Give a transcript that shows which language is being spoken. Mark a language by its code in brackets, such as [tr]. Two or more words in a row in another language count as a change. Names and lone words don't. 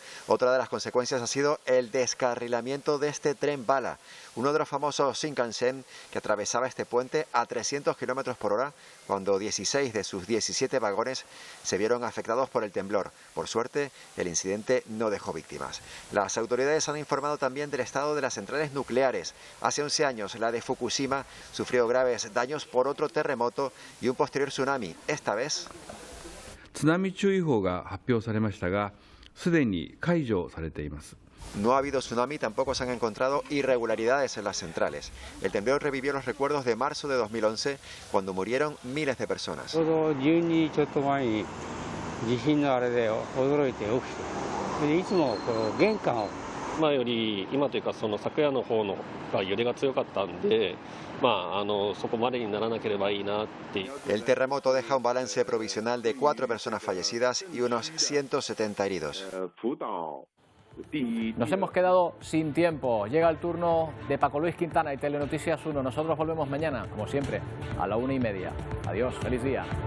[es] Otra de las consecuencias ha sido el descarrilamiento de este tren bala, uno de los famosos Shinkansen que atravesaba este puente a 300 km por hora, cuando 16 de sus 17 vagones se vieron afectados por el temblor. Por suerte, el incidente no dejó víctimas. Las autoridades han informado también del estado de las centrales nucleares. Hace 11 años, la de Fukushima sufrió graves daños por otro terremoto y un posterior tsunami. Esta vez... [ja] 津波注意報が発表されましたが、すでに解除されています。 [es] No ha habido tsunami, tampoco se han encontrado irregularidades en las centrales. El temblor revivió los recuerdos de marzo de 2011, cuando murieron miles de personas. [ja] ちょうど12日ちょっと前に地震のあれで驚いて起きて、でいつもこう玄関を今より今というかその昨夜の方のが揺れが強かったんで。 [es] El terremoto deja un balance provisional de 4 personas fallecidas y unos 170 heridos. Nos hemos quedado sin tiempo. Llega el turno de Paco Luis Quintana y Telenoticias 1. Nosotros volvemos mañana, como siempre, a la 1:30.